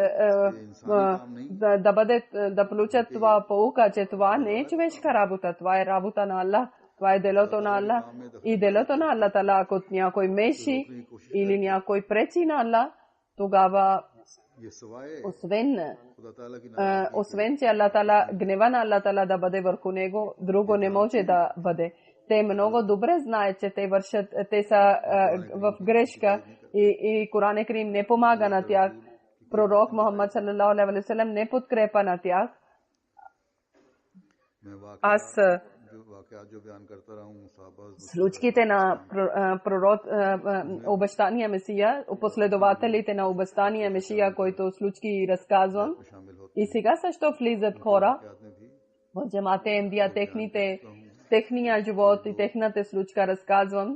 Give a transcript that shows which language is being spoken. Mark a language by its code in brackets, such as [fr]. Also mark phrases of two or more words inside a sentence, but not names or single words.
[bg] да получат това поука, че това не е човешка работа, това е работа на Аллах, това е делото на Аллах и делото на Аллах Таала, ако някой меши или някой пречи на Аллах, тогава освен че Аллах Таала, гнева на Аллах Таала да бъде върху него, друго не може да бъде. Те много добре знаят, че те са в грешка и Коран Карим не помага на тях. Пророк Мухаммад [ar] صلى الله عليه وسلم [bg] не подкрепа на тях. Аз случките на обещания Месия, последователите на обещания Месия, които случки разказвам. И сега също влизат хора в джамат Ахмадия, техния живот и техната случка разказвам.